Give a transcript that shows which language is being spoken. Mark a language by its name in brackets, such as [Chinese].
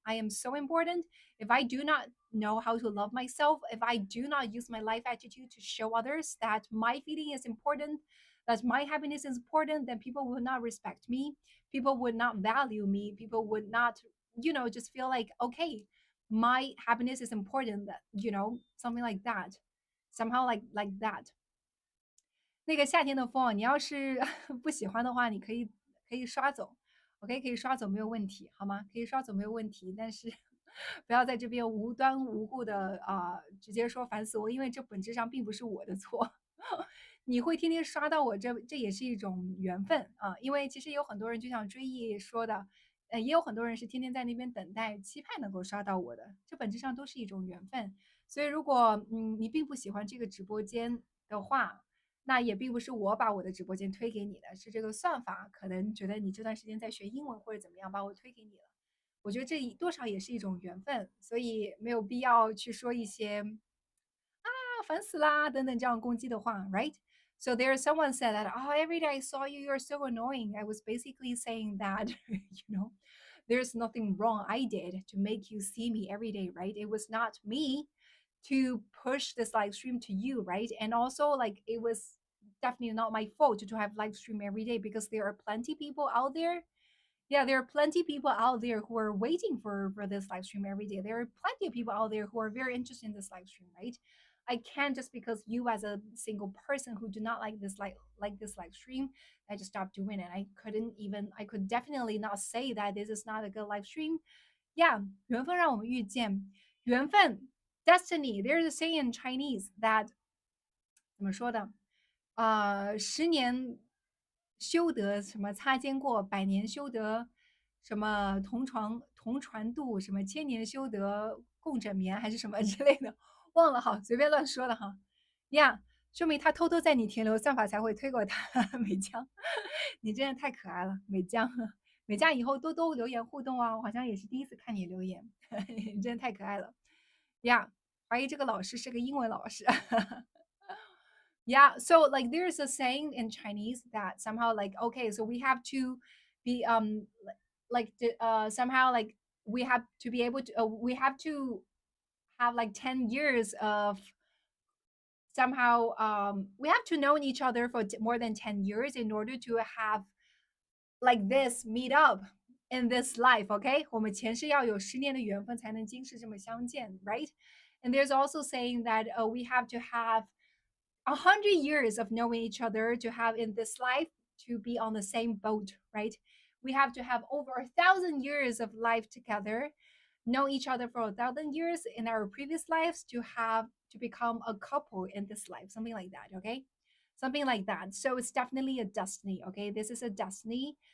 [English] I am so important. If I do not know how to love myself, if I do not use my life attitude to show others that my feeling is important, that my happiness is important, then people will not respect me. People would not value me. People would not, just feel like, okay, my happiness is important, that, something like that. Somehow like that. [Chinese] 那个夏天的风，你要是不喜欢的话，你可以刷走，OK，可以刷走没有问题，好吗？可以刷走没有问题，但是不要在这边无端无故的直接说烦死我，因为这本质上并不是我的错。你会天天刷到我，这也是一种缘分啊，因为其实有很多人就像追忆说的，也有很多人是天天在那边等待、期盼能够刷到我的，这本质上都是一种缘分。所以如果你并不喜欢这个直播间的话，那也并不是我把我的直播间推给你的，是这个算法可能觉得你这段时间在学英文或者怎么样，把我推给你了。我觉得这多少也是一种缘分，所以没有必要去说一些烦死啦等等这样攻击的话，right? [English] So there's someone said that, oh, every day I saw you, you're so annoying. I was basically saying that, there's nothing wrong I did to make you see me every day, right? It was not me to push this live stream to you, right? And also, like, it was definitely not my fault to have live stream every day because there are plenty people out there. Yeah, there are plenty people out there who are waiting for this live stream every day. There are plenty of people out there who are very interested in this live stream, right? I can't just because you as a single person who do not like this live stream, I just stopped doing it. I could definitely not say that this is not a good live stream. [Chinese] Yeah, 缘分让我们遇见，缘分 destiny. [English] There's a saying in Chinese that [Chinese] 怎么说的？ 10年修得什么擦肩过，100年修得什么同船渡，什么1000年修得共枕眠，还是什么之类的，忘了哈，随便乱说的哈。呀，说明他偷偷在你停留，算法才会推过他。美江，你真的太可爱了，美江。美江以后多多留言互动啊！我好像也是第一次看你留言，你真的太可爱了。呀，怀疑这个老师是个英文老师。 [English] Yeah, so like there's a saying in Chinese that somehow like okay, so we have to be somehow like we have to be able to we have to have like 10 years of somehow we have to know each other for more than 10 years in order to have like this meet up in this life, okay? [Chinese] 我们前世要有10年的缘分才能今世这么相见, right? [English] And there's also saying that we have to have 100 years of knowing each other to have in this life to be on the same boat, right? We have to have over 1,000 years of life together, know each other for 1,000 years in our previous lives to become a couple in this life, something like that, okay? Something like that. So it's definitely a destiny, okay? This is a destiny